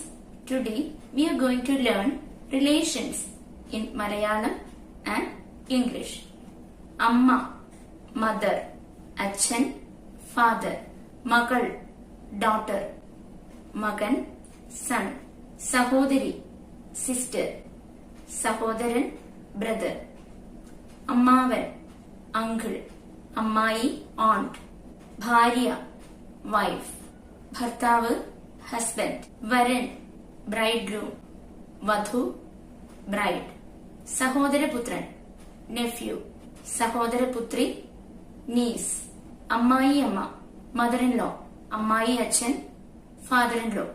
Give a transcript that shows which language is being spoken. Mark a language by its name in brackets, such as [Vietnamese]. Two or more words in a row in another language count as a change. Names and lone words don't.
[English] Today we are going to learn relations in Malayalam and English. Amma, mother. Achan, father. Magal, daughter. Magan, son. Sahodari, sister. Sahodaran, brother. Ammavan, uncle. Ammai, aunt. Bharya, wife. Bhartavu, husband. Varan, bridegroom. Vadhu, bride. Sahodaraputran, nephew. Sahodaraputri, niece. [Malayalam] Ammai amma, [English] mother-in-law. [Malayalam] Ammai achan, [English] father-in-law.